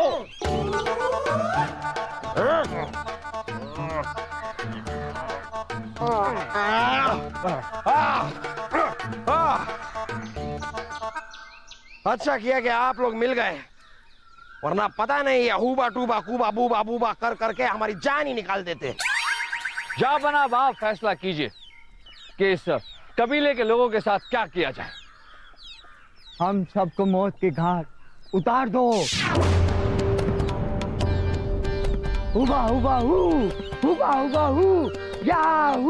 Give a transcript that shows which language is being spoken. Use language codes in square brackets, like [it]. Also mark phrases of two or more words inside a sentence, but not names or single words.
[hi] अच्छा किया कि आप लोग मिल गए, वरना पता नहीं ये हुबा टूबा कूबा बूबा बूबा कर करके हमारी जान ही निकाल देते। जहाँ पना आप फैसला कीजिए कि इस कबीले के लोगों के साथ क्या किया जाए। हम सबको मौत के घाट उतार दो। हुबा हुबा हु, हुबा हुबा हु, याहू।